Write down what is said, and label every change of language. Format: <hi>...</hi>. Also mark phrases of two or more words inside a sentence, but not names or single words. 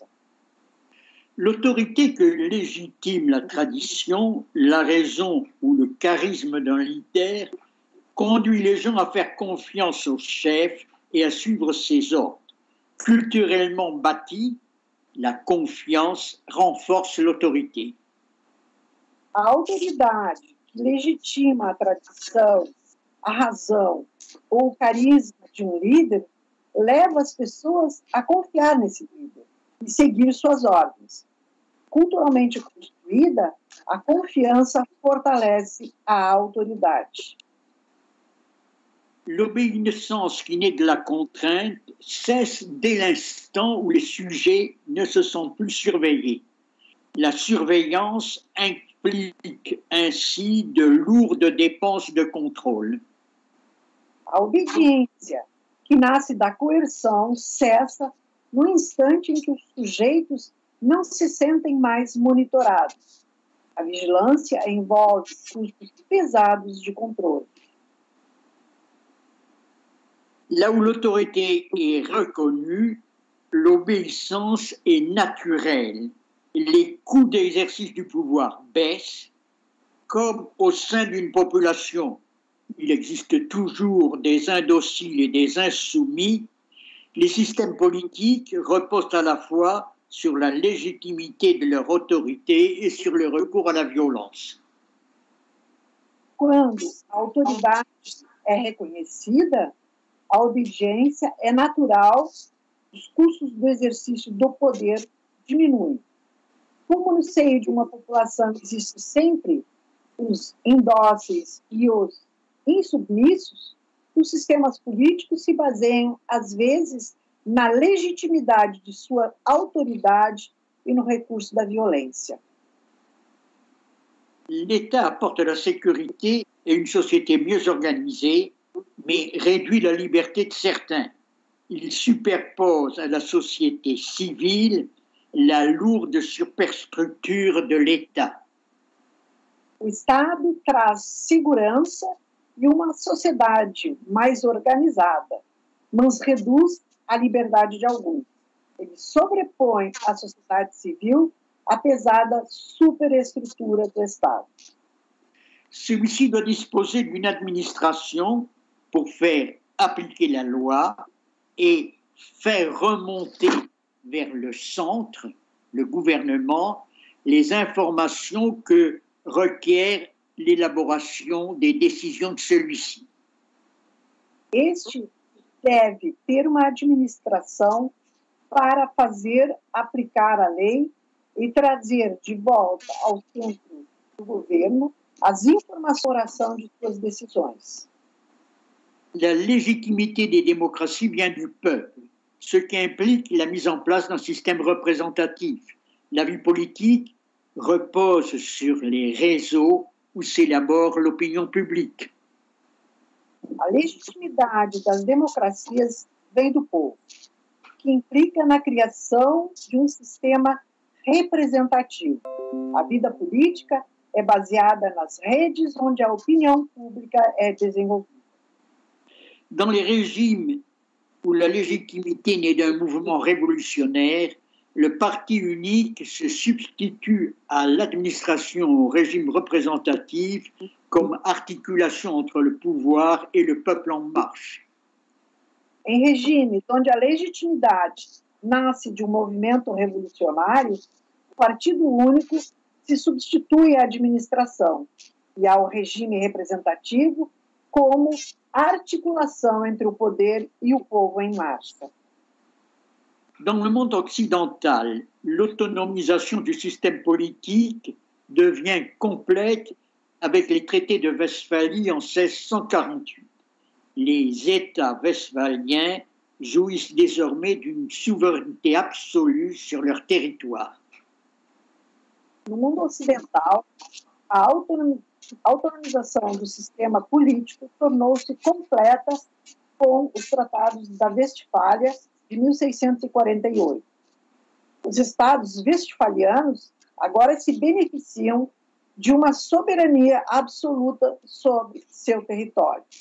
<fr>L'autorité que légitime la tradition, la raison ou le charisme d'un leader conduit les gens à faire confiance au chef et à suivre ses ordres. Culturellement bâtie, la confiance renforce l'autorité.</fr> <pt>A autoridade que legitima a tradição, a razão ou o carisma de um líder leva as pessoas a confiar nesse líder e seguir suas ordens. Culturalmente construída, a confiança fortalece a autoridade.</pt> <fr>L'obéissance qui naît de la contrainte cesse dès l'instant où les sujets ne se sentent plus surveillés. La surveillance implique ainsi de lourdes dépenses de contrôle.</fr> <pt>A obediência, que nasce da coerção, cessa no instante em que os sujeitos não se sentem mais monitorados. A vigilância envolve custos pesados de controle.</pt> <fr>Là où l'autorité est reconnue, l'obéissance est naturelle. Les coûts d'exercice du pouvoir baissent, comme au sein d'une population. Il existe toujours des indociles et des insoumis. Les systèmes politiques reposent à la fois sur la légitimité de leur autorité et sur le recours à la violence.</fr> <pt>Quando a autoridade é reconhecida, a obediência é natural, os custos do exercício do poder diminuem. Como no seio de uma população existe sempre os indóceis e os insubmissos, os sistemas políticos se baseiam, às vezes, na legitimidade de sua autoridade e no recurso da violência.</pt> <fr>L'État apporte la sécurité et une société mieux organisée, mais réduit la liberté de certains. Il superpose à la société civile la lourde superstructure de l'État.</fr> <pt>O Estado traz segurança e uma sociedade mais organizada, mas reduz a liberdade de alguns. Ele sobrepõe à sociedade civil a pesada superestrutura do Estado.</pt> <fr>Celui-ci doit disposer d'une administration pour faire appliquer la loi et faire remonter vers le centre, le gouvernement, les informations que requiert l'élaboration des décisions de celui-ci.</fr> <pt>Este deve ter uma administração para fazer aplicar a lei e trazer de volta ao centro do governo as informações de suas decisões.</pt> <fr>La légitimité des démocraties vient du peuple, ce qui implique la mise en place d'un système représentatif. La vie politique repose sur les réseaux où s'élabore l'opinion publique.</fr> <pt>A legitimidade das democracias vem do povo, que implica na criação de um sistema representativo. A vida política é baseada nas redes onde a opinião pública é desenvolvida.</pt> <fr>Dans les régimes où la légitimité naît d'un mouvement révolutionnaire, le parti unique se substitue à l'administration au régime représentatif comme articulation entre le pouvoir et le peuple en marche.</fr> <pt>Em regimes onde a legitimidade nasce de um movimento revolucionário, o partido único se substitui à administração e ao regime representativo como articulação entre o poder e o povo em marcha.</pt> <fr>Dans le monde occidental, l'autonomisation du système politique devient complète avec les traités de Westphalie en 1648. Les États westphaliens jouissent désormais d'une souveraineté absolue sur leur territoire.</fr> <pt>No mundo ocidental, a autonomização do sistema político tornou-se completa com os tratados da Westfália de 1648. Os estados westfalianos agora se beneficiam de uma soberania absoluta sobre seu território.</pt>